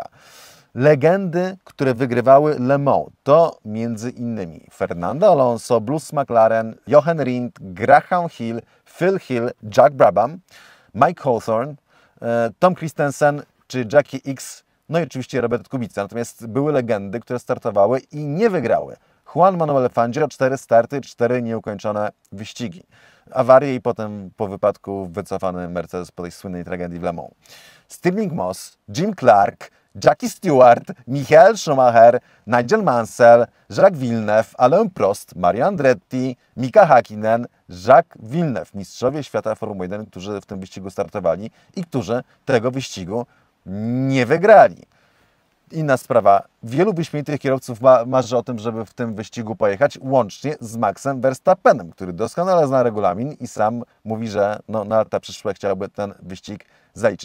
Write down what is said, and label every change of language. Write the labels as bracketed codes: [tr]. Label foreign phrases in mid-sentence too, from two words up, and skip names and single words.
[pl] Legendy, które wygrywały Le Mans, to między innymi Fernando Alonso, Bruce McLaren, Jochen Rindt, Graham Hill, Phil Hill, Jack Brabham, Mike Hawthorne, Tom Christensen czy Jackie X, no i oczywiście Robert Kubica. Natomiast były legendy, które startowały i nie wygrały. Juan Manuel Fangio, 4 starty, 4 nieukończone wyścigi. Awarie i potem po wypadku wycofany Mercedes po tej słynnej tragedii w Le Mans. Stirling Moss, Jim Clark, Jackie Stewart, Michael Schumacher, Nigel Mansell, Jacques Villeneuve, Alain Prost, Mario Andretti, Mika Häkkinen, Jacques Villeneuve, mistrzowie świata Formuły 1, którzy w tym wyścigu startowali i którzy tego wyścigu nie wygrali. Inna sprawa, wielu wyśmienitych kierowców marzy o tym, żeby w tym wyścigu pojechać, łącznie z Maxem Verstappenem, który doskonale zna regulamin i sam mówi, że na lata przyszłe chciałby ten wyścig zaliczyć.